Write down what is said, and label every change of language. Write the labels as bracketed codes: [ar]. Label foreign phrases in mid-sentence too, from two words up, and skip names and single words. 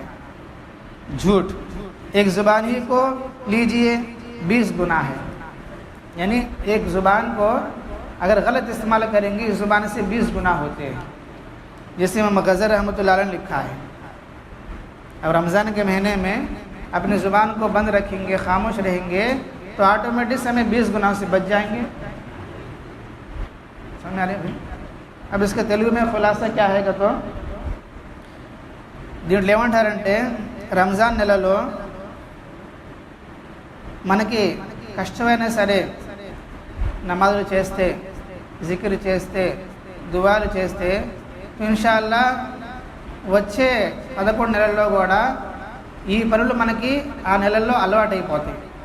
[ur] جھوٹ ایک زبان ہی کو لیجئے 20 گناہ ہے، یعنی ایک زبان کو اگر غلط استعمال کریں گے اس زبان سے 20 گناہ ہوتے ہیں، جیسے امام غزالی رحمۃ اللہ علیہ نے لکھا ہے۔ اب رمضان کے مہینے میں اپنی زبان کو بند رکھیں گے، خاموش رہیں گے، تو آٹومیٹک ہمیں 20 گناہ سے بچ جائیں گے۔ سمجھ آ رہے ہیں؟ اب اس کے تیلگو میں خلاصہ کیا ہے تو [te] దీంట్లో ఏమంటారంటే రంజాన్ నెలలో మనకి కష్టమైనా సరే నమాజులు చేస్తే, జిక్ర్ చేస్తే, దువాలు చేస్తే ఇన్షాల్లా వచ్చే 11 నెలల్లో కూడా ఈ పనులు మనకి ఆ నెలల్లో అలవాటైపోతాయి।